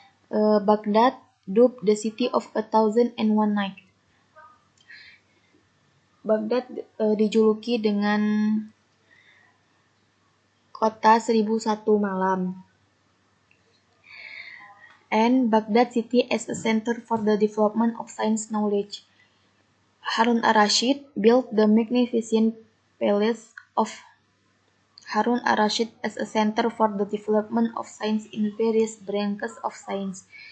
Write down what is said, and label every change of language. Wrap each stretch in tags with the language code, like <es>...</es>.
<en>Baghdad dubbed the city of 1,001 night.</en> <id>Baghdad dijuluki dengan kota 1001 malam.</id> <en>And Baghdad city as a center for the development of science knowledge. Harun ar-Rasyid built the magnificent palace of Harun ar-Rasyid as a center for the development of science in various branches of science.</en>